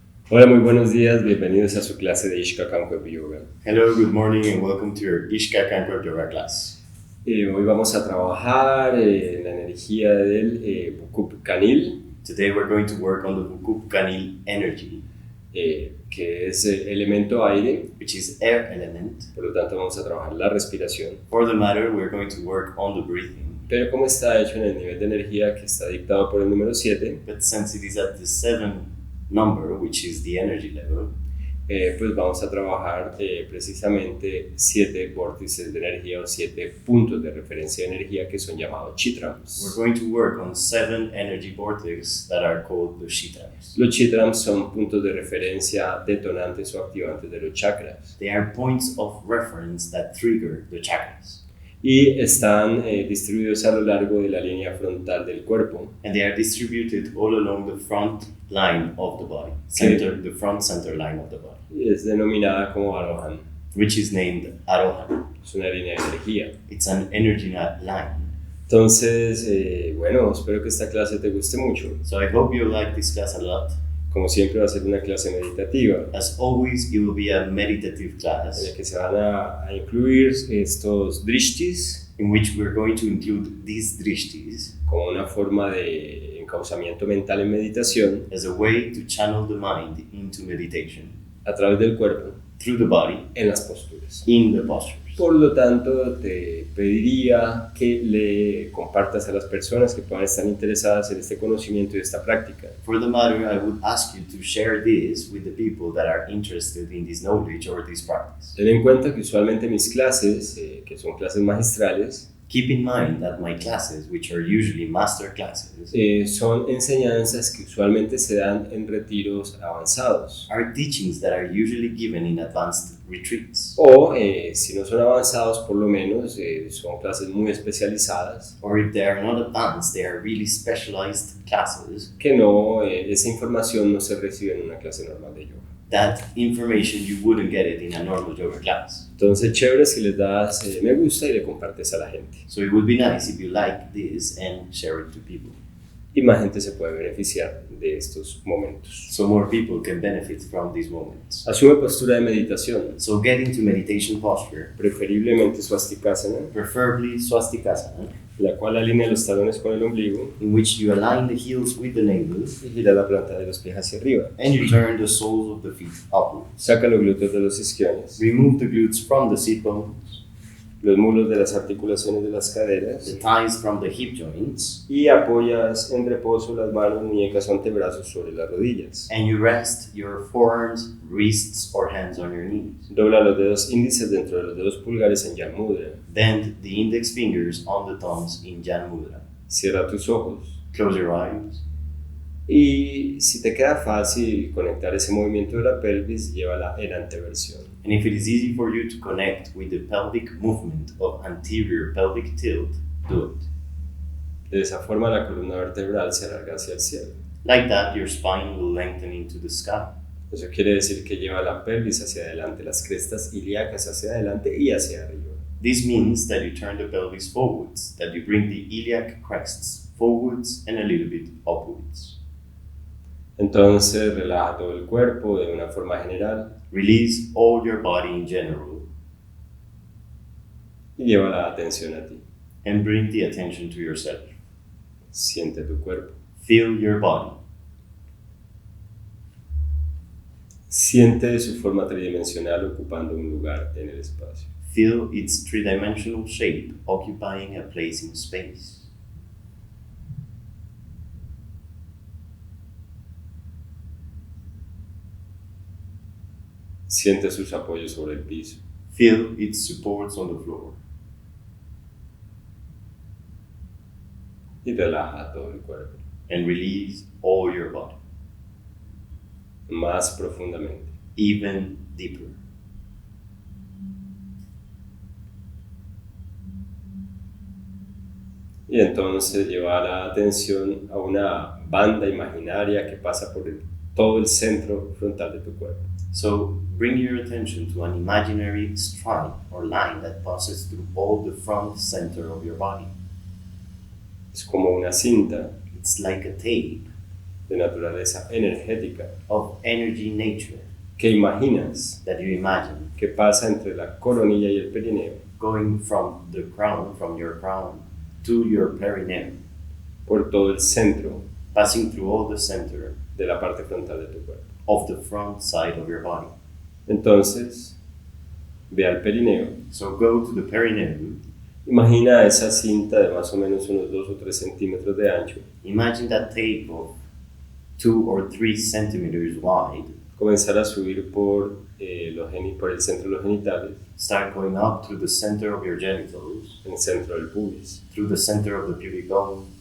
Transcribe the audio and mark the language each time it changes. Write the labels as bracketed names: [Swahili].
[Spanish] Hola, muy buenos días, bienvenidos a su clase de Kankuebs Yoga. [English] Hello, good morning, and welcome to your Kankuebs Yoga class. [Spanish] Hoy vamos a trabajar la energía del qanil, [English] Today we're going to work on the qanil energy, [Spanish] que es el elemento aire, [English] which is air element. [Spanish] por lo tanto vamos a trabajar la respiración. [English] For the matter, we're going to work on the breathing. [Spanish] Pero como está hecho en el nivel de energía que está dictado por el número 7, [English] But since it is at the 7th number, which is the energy level, [Spanish] pues vamos a trabajar precisamente 7 vórtices de energía o 7 puntos de referencia de energía que son llamados chitrams. [English] we're going to work on 7 energy vortices that are called the chitrams. [Spanish] Los chitrams son puntos de referencia detonantes o activantes de los chakras [English] They are points of reference that trigger the chakras. [Spanish] y están distribuidos a lo largo de la línea frontal del cuerpo. [English] And they are distributed all along the front line of the body, the front center line of the body, [Spanish] Y es denominada como bharadvajasana. [English] which is named arohana. [Spanish] Es una línea de energía. [English] It's an energy line. [Spanish] Entonces, bueno, espero que esta clase te guste mucho. [English] So I hope you like this class a lot. [Spanish] Como siempre va a ser una clase meditativa [English] As always, it will be a meditative [Spanish] en [English] class [Spanish] la que se van a incluir estos drishtis [English] in which we're going to include these drishtis [Spanish] como una forma de encauzamiento mental en meditación [English] as a way to channel the mind into meditation [Spanish] a través del cuerpo [English] through the body [Spanish] en las posturas. [English] in the postures. [Spanish] Por lo tanto, te pediría que le compartas a las personas que puedan estar interesadas en este conocimiento y esta práctica. [English] For the matter, I would ask you to share this with the people that are interested in this knowledge or this practice. [Spanish] Ten en cuenta que usualmente mis clases, que son clases magistrales, [English] Keep in mind that my classes, which are usually master classes, [Spanish] son enseñanzas que usualmente se dan en retiros avanzados. [English] are teachings that are usually given in advanced retreats. [Spanish] O si no son avanzados, por lo menos son clases muy especializadas, [English] Or if they are not advanced, they are really specialized classes. [Spanish] que no, esa información no se recibe en una clase normal de yoga. [English] That information you wouldn't get it in a normal yoga class. [Spanish] Entonces, chévere si les das me gusta y le compartes a la gente. [English] So it would be nice if you like this and share it to people. [Spanish] Y más gente se puede beneficiar de estos momentos. [English] So more people can benefit from these moments. [Spanish] Asume postura de meditación, [English] So get into meditation posture, [Spanish] preferiblemente swastikasana, [English] preferably swastikasana, [Spanish] la cual alinea los talones con el ombligo [English] in which you align the heels with the navel [Spanish] y gira la planta de los pies hacia arriba. [English] and you turn the soles of the feet upwards. [Spanish] Saca los glúteos de los isquiones, [English] Remove the glutes from the sit bones, [Spanish] los muslos de las articulaciones de las [English] the [Spanish] caderas [English] thighs from the hip joints, [Spanish] y apoyas en reposo las manos, muñecas o antebrazos sobre las rodillas. [English] and you rest your forearms, wrists, or hands on your knees. [Spanish] Dobla los dedos índices dentro de los dedos pulgares en Jan Mudra. [English] Bend the index fingers on the thumbs in Jan Mudra. [Spanish] Cierra tus ojos. [English] Close your eyes. [Spanish] Y si te queda fácil conectar ese movimiento de la pelvis, llévala en anteversión. [English] And if it is easy for you to connect with the pelvic movement of anterior pelvic tilt, do it. [Spanish] De esa forma la columna vertebral se alarga hacia el cielo. [English] Like that, your spine will lengthen into the sky. [Spanish] Eso quiere decir que lleva la pelvis hacia adelante, las crestas ilíacas hacia adelante y hacia arriba. [English] This means that you turn the pelvis forwards, that you bring the iliac crests forwards and a little bit upwards. [Spanish] Entonces relaja todo el cuerpo de una forma general [English] Release all your body in general [Spanish] y lleva la atención a ti. [English] and bring the attention to yourself. [Spanish] Siente tu cuerpo. [English] Feel your body. [Spanish] Siente su forma tridimensional ocupando un lugar en el espacio. [English] Feel its three-dimensional shape occupying a place in space. [Spanish] Siente sus apoyos sobre el piso. [English] Feel its supports on the floor. [Spanish] Y relaja todo el cuerpo. [English] And release all your body, [Spanish] Más profundamente. [English] even deeper. [Spanish] Y entonces lleva la atención a una banda imaginaria que pasa por todo el centro frontal de tu cuerpo. [English] So bring your attention to an imaginary stripe or line that passes through all the front center of your body. [Spanish] Es como una cinta [English] It's like a tape [Spanish] de naturaleza energética [English] of energy nature [Spanish] que imaginas [English] that you imagine [Spanish] que pasa entre la coronilla y el perineo [English] going from your crown to your perineum, [Spanish] por todo el centro [English] passing through all the center [Spanish] de la parte frontal de tu cuerpo. [English] of the front side of your body. [Spanish] Entonces, ve al perineo, [English] So go to the perineum. [Spanish] imagina esa cinta de más o menos unos 2 o 3 centímetros de ancho, [English] Imagine that tape of 2 or 3 centimeters wide. [Spanish] comenzar a subir por el centro de los genitales, [English] Start going up through the center of your genitals, [Spanish] el centro del pubis, [English] through the center of the pubic bone,